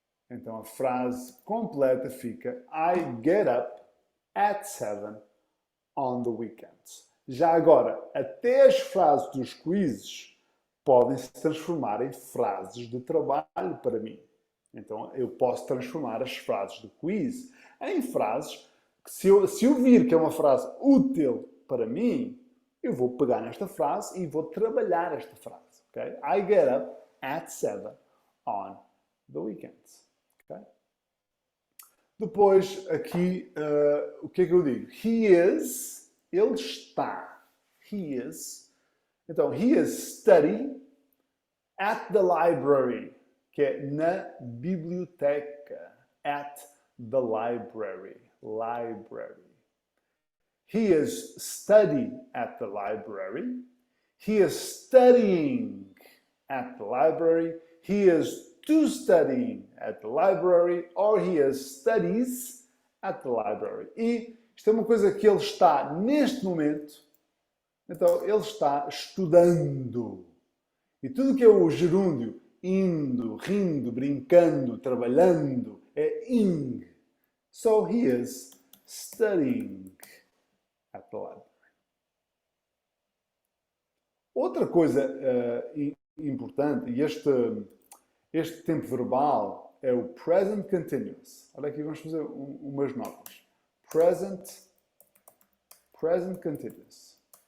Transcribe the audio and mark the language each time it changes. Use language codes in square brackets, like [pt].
[pt] Então, a frase completa fica [en] I get up at 7 on the weekends. [pt] Já agora, até as frases dos quizzes podem se transformar em frases de trabalho para mim. Então, eu posso transformar as frases do quiz em frases que, se eu vir que é uma frase útil para mim, eu vou pegar nesta frase e vou trabalhar esta frase. Okay? [en] I get up at 7 on the weekends. Okay? [pt] Depois, aqui, o que é que eu digo? [en] He is, [pt] ele está. [en] He is. Então, he is studying at the library, [pt] que é na biblioteca. [en] At the library. Library. He is studying at the library. He is studying at the library. He is to studying at the library. Or he is studies at the library. [pt] E isto é uma coisa que ele está neste momento. Então, ele está estudando. E tudo que é o gerúndio, indo, rindo, brincando, trabalhando, é ing. [en] So he is studying at the library. [pt] Outra coisa importante, e este tempo verbal é o present continuous. Olha aqui, vamos fazer umas notas. Present continuous.